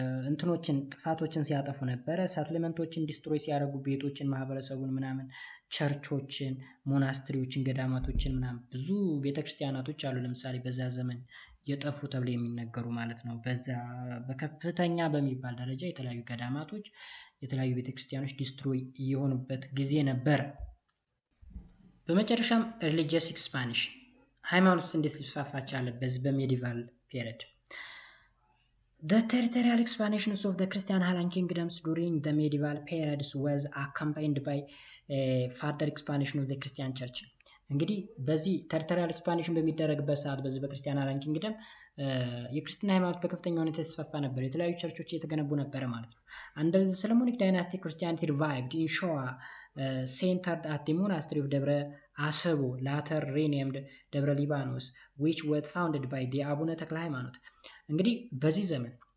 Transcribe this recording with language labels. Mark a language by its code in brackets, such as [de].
[am] እንትኖችን ጥፋቶችን ሲያጠፉ ነበረ። ሰትልመንቶችን ዲስትሮይ ሲያደርጉ ቤቶችን፣ ማህበረሰቡን ምናምን፣ ቸርቾችን፣ ሞናስትሪዎችን፣ ገዳማቶችን ምናምን ብዙ ቤተክርስቲያናቶች አሉ። ለምሳሌ በዛ ዘመን የጠፉ ተብሎ የሚነገሩ ማለት ነው። በዛ በከፍተኛ በሚባል ደረጃ የተለያዩ ገዳማቶች፣ የተለያዩ ቤተክርስቲያኖች ዲስትሮይ የሆኑበት ጊዜ ነበር። በመጨረሻም ሪሊጂየስ ኤክስፓንሽን ሃይማኖት እንዴት ሊስፋፋ ቻለ በዚህ በሜዲቫል ፔሪድ? [en] The territorial expansion of the Christian Highland kingdoms during the medieval periods was accompanied by further expansion of the Christian church. [am] እንግዲህ በዚህ ቴሪቶሪያል ኤክስፓንሽን በሚደረግበት ሰዓት በዚህ በክርስቲያን ሃይላንድ ኪንግደም የክርስትና ሃይማኖት በከፍተኛ ሁኔታ የተስፋፋ ነበር። የተለያዩ ቸርቾች እየተገነቡ ነበረ ማለት ነው። Under the Solomonic dynasty, Christianity revived in Showa, centered at the monastery of Debre Asabo, later renamed Debre Libanos, which was founded by the አቡነ ተክለ ሃይማኖት። እንግዲህ በዚህ ዘመን